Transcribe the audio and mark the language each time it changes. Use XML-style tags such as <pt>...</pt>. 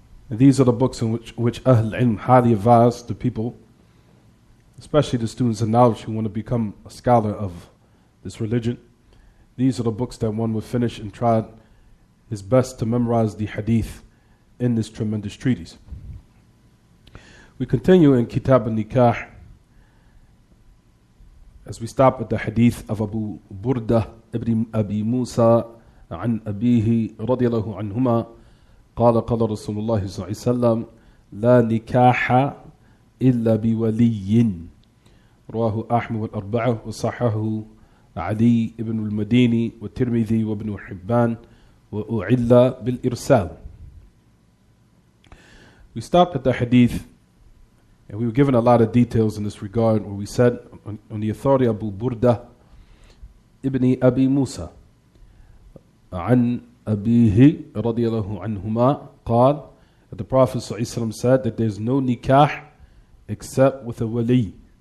<en>And these are the books in which Ahl Ilm highly advise the people, especially the students of knowledge who want to become a scholar of this religion. These are the books that one would finish and try his best to memorize the hadith in this tremendous treatise. We continue in Kitab al-Nikah as we stop at the hadith of Abu Burda ibn Abi Musa</en> <ar>عن أبيه رضي الله عنهما قال قال رسول الله صلى الله عليه وسلم لا نكاح إلا بولي رواه أحمد والأربعة وصححه علي بن المديني والترمذي وابن حبان وأعل بالإرسال.</ar> <en>We stopped at the hadith and we were given a lot of details in this regard, where we said on the authority of Abu Burda ibn Abi Musa</en> <ar>عن أبيه رضي الله عنهما قال</ar> <en>that the Prophet ﷺ said that there's no nikah except with a wali.</en>